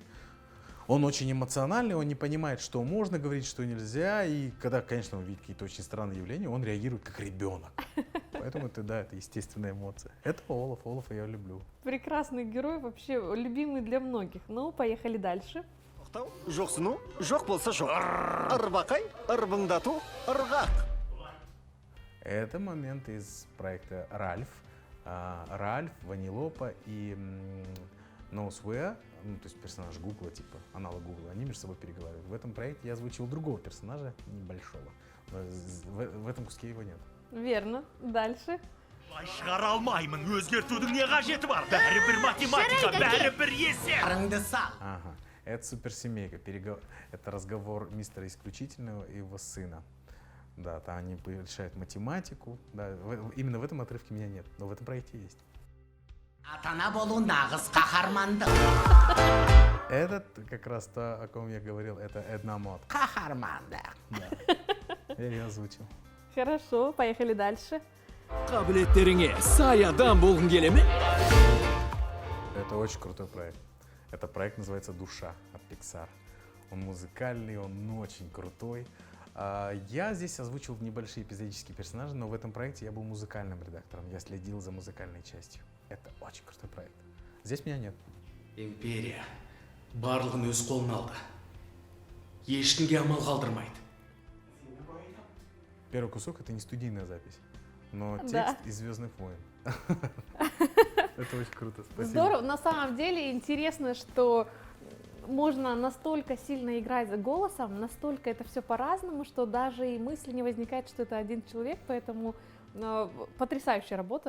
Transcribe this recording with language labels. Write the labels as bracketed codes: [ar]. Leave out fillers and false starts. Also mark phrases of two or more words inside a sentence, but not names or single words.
[ru] Он очень эмоциональный, он не понимает, что можно говорить, что нельзя. И когда, конечно, он видит какие-то очень странные явления, он реагирует как ребенок. Поэтому это естественная эмоция. Это Олаф, Олафа я люблю. Прекрасный герой, вообще любимый для многих. Ну, поехали дальше. [kk] Жоқсыну, жоқ болса жоқ. Ырбақай, ырбыңдату, ырғақ. [ru] Это момент из проекта «Ральф». Ральф, Ванилопа и Ноусвеа, ну, то есть персонаж Гугла, типа аналог Гугла, они между собой переговаривают. В этом проекте я озвучил другого персонажа, небольшого. Но в этом куске его нет. Верно. Дальше. [kk] Шығара алмаймын, өзгертудің не қажеті бар? Бәрібір математика, бәрібір есеп. [ru] Ага. Это суперсемейка. Это разговор мистера Исключительного и его сына. Да, там они решают математику. Да, именно в этом отрывке меня нет, но в этом проекте есть. Этот как раз то, о ком я говорил, это Эдна Мод. Да. Я ее озвучил. Хорошо, поехали дальше. [kk] Қабілеттеріңе сай адам болғың келе ме? [ru] Это очень крутой проект. Это проект называется «Душа» от Pixar. Он музыкальный, он очень крутой. Я здесь озвучил небольшие эпизодические персонажи, но в этом проекте я был музыкальным редактором. Я следил за музыкальной частью. Это очень крутой проект. Здесь меня нет. [kk] Империя барлығын өз қолына алды. Ешкімге амал қалдырмайды. [ru] Первый кусок — это не студийная запись, но текст Да. из «Звездных войн». Это очень круто, спасибо. Здорово. На самом деле интересно, что можно настолько сильно играть за голосом, настолько это все по-разному, что даже и мысли не возникает, что это один человек, поэтому потрясающая работа.